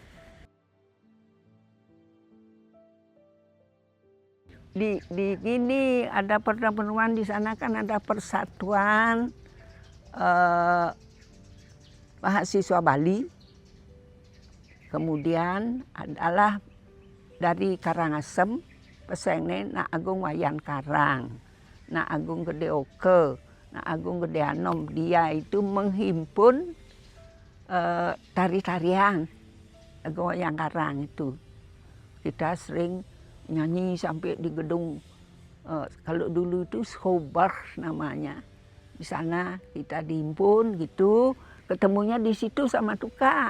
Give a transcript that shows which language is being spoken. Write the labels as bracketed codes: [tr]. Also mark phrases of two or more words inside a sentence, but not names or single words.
[id] Di gini ada pertemuan di sana kan ada persatuan mahasiswa Bali. Kemudian adalah dari Karangasem pesene Nak Agung Wayan Karang, Nak Agung Gede Oke, Nak Agung Gede Anom. Dia itu menghimpun tari-tarian Agung Wayan Karang itu. Kita sering nyanyi sampai di gedung kalau dulu itu Schober namanya. Di sana kita dihimpun gitu, ketemunya di situ sama Tuka.